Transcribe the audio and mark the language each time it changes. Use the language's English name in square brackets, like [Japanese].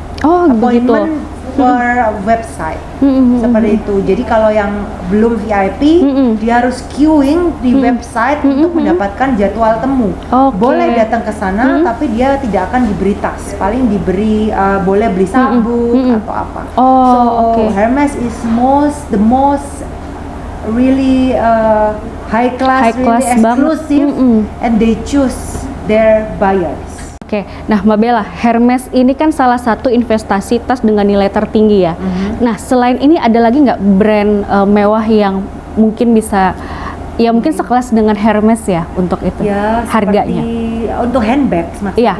[English] Appointment per website. [Indonesian] Seperti itu. Jadi kalau yang belum VIP, dia harus queuing di website untuk mendapatkan jadwal temu. Boleh datang ke sana, tapi dia tidak akan diberi tas. Paling diberi boleh beli sabuk atau apa. [English] Hermes is the most really high class, really exclusive, and they choose their buyers. [Indonesian] Oke, nah Mbak Bella, Hermes ini kan salah satu investasi tas dengan nilai tertinggi ya. Nah, selain ini ada lagi nggak brand mewah yang mungkin bisa, ya mungkin sekelas dengan Hermes ya untuk itu Ya, harganya? seperti untuk handbags maksudnya.